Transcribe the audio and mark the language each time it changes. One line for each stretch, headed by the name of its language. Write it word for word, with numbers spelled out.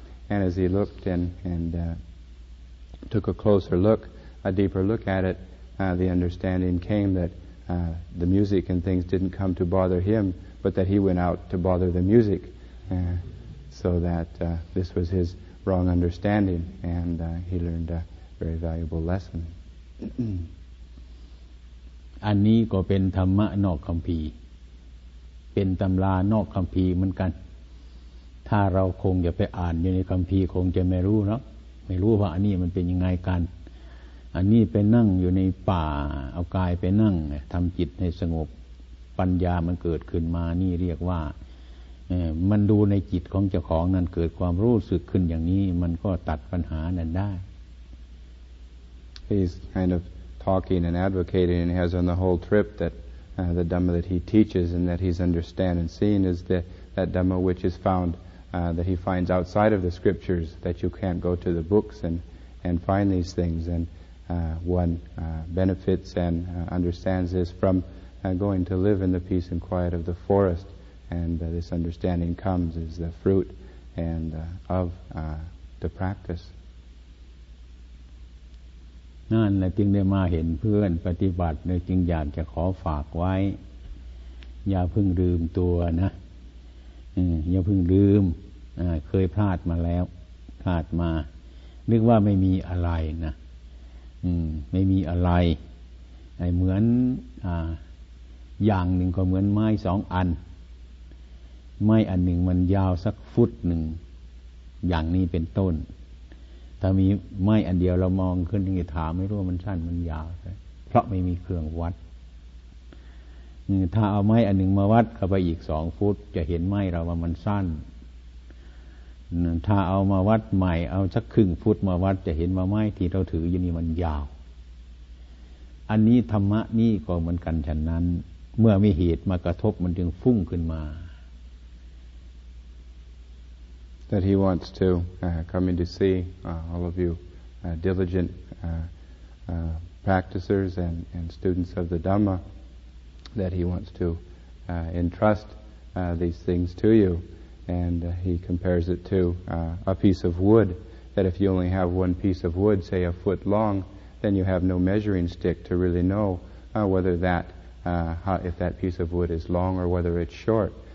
English: And as he looked and, and uh, took a closer look, a deeper look at it, uh, the understanding came that uh, the music and things didn't come to bother him, but that he went out to bother the music. Uh, so that uh, this was his wrong understanding, and uh, he learned a very valuable lesson.
Thai: อันนี้ก็เป็นธรรมะนอกคัมภีร์เป็นตำรานอกคัมภีร์เหมือนกันถ้าเราคงจะไปอ่านอยู่ในคัมภีร์คงจะไม่รู้เนาะไม่รู้ว่าอันนี้มันเป็นยังไงกันอันนี้ไปนั่งอยู่ในป่าเอากายไปนั่งทำจิตให้สงบปัญญามันเกิดขึ้นมานี่เรียกว่ามันดูในจิตของเจ้าของนั้นเกิดความรู้สึกขึ้นอย่างนี้มันก็ตัดปัญหานั้นได้
English: He's kind of talking and advocating and has on the whole trip that uh, the Dhamma that he teaches and that he's understand and seeing is the, that Dhamma which is found uh, that he finds outside of the scriptures that you can't go to the books and, and find these things and uh, one uh, benefits and uh, understands this from uh, going to live in the peace and quiet of the forest and uh, this understanding comes as the fruit and uh, of uh, the practice.
Thai: นั่นแหละจึงได้มาเห็นเพื่อนปฏิบัติเลยจึงอยากจะขอฝากไว้อย่าเพิ่งลืมตัวนะอย่าเพิ่งลืมเคยพลาดมาแล้วพลาดมานึกว่าไม่มีอะไรนะไม่มีอะไรไอ้เหมือนอ่าอย่างหนึ่งก็เหมือนไม้สองอัน ไม้อันหนึ่งมันยาวสักฟุตหนึ่งอย่างนี้เป็นต้นถ้ามีไม้อันเดียวเรามองขึ้นถึงจะถามไม่รู้ว่ามันสั้นมันยาวเพราะไม่มีเครื่องวัด ถ้าเอาไม้อันหนึ่งมาวัดเข้าไปอีกสองฟุตจะเห็นไม้เราว่ามันสั้นถ้าเอามาวัดใหม่เอาสักครึ่งฟุตมาวัดจะเห็นว่าไม้ที่เราถืออยู่นี่มันยาวอันนี้ธรรมะนี่ก็เหมือนกันฉะนั้นเมื่อมีเหตุมากระทบมันจึงฟุ้งขึ้นมา
English: That he wants to uh, come in to see uh, all of you uh, diligent uh, uh, practicers and, and students of the Dhamma, that he wants to uh, entrust uh, these things to you. And uh, he compares it to uh, a piece of wood, that if you only have one piece of wood, say a foot long, then you have no measuring stick to really know uh, whether that, uh, how, if that piece of wood is long or whether it's short.